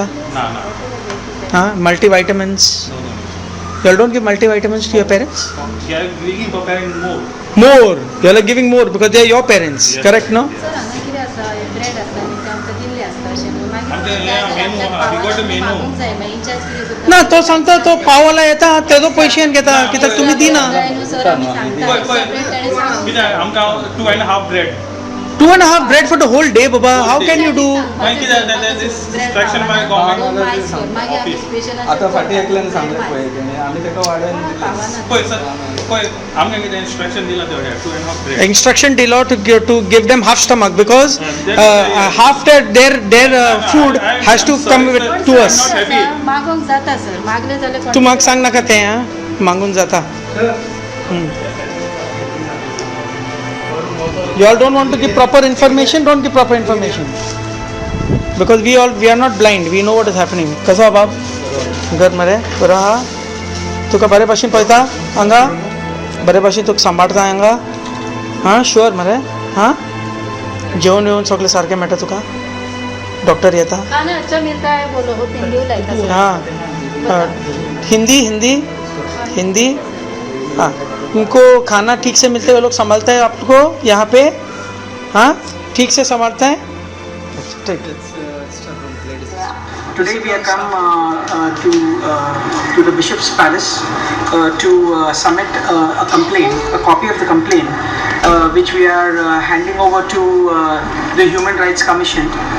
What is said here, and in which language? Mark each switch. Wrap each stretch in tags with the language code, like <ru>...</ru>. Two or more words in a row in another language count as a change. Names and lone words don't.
<en>No. Multivitamins? You all don't give multivitamins to your parents? We are giving parents more. More. You all are giving more because they are your parents. Yes. Correct, no? We got a menu.</en> <kok>ना तो सांगता तो पाववाला येता तेजो पैसे घेता कित्याक तुम्ही दिना. आमकां 2.5 bread.</kok> <en>2.5 bread for the whole day, Baba. How can you do? This instruction by government office.</en> <kok>आता फाटी एकल्यान सांगले पळय तेणे आमी तेका वाडन पळय सर पळय आमकां कितें instruction दिला तेवढ्या 2.5 bread.</kok> <en>Instruction below to give them half stomach because half their food has to come to us.</en> <kok>मागोंक जाता सर मागले जाल्यार तू म्हाका सांग नाका तें मागून जाता.</kok> <en>You all don't want to give proper information, don't give proper information. Because we are not blind, we know what is happening.</en> <kok>Kaso बाब घर मरे बरो हा तुका बरे भाशेन पळयता हांगा बरे भाशेन तुका सांबाळता हांगा हां शुअर मरे हां जेवण येवन सगळें सारकें मेळटा तुका डॉक्टर येता</kok> <hi>खाना अच्छा मिलता है बोलो हो हिंदी लाइक हाँ हिंदी हाँ उनको खाना ठीक से मिलते हुए लोग संभालते हैं आपको यहाँ पे हाँ ठीक से संभालते हैं.</hi> <en>Today we have come to the Bishop's Palace to submit a complaint, a copy of the complaint, which we are handing over to the Human Rights Commission,</en>